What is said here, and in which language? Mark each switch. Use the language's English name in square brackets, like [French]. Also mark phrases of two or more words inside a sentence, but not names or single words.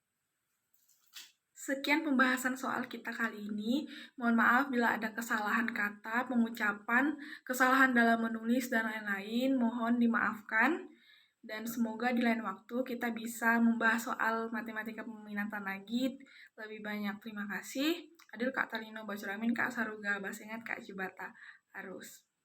[Indonesian] Sekian pembahasan soal kita kali ini. Mohon maaf bila ada kesalahan kata, pengucapan, kesalahan dalam menulis, dan lain-lain. Mohon dimaafkan. Dan semoga di lain waktu kita bisa membahas soal matematika peminatan lagi lebih banyak. Terima kasih. [Kendayan] Adil Kak Talino Bacuramin, Kak Saruga Basengat, Kak Jubata Arus.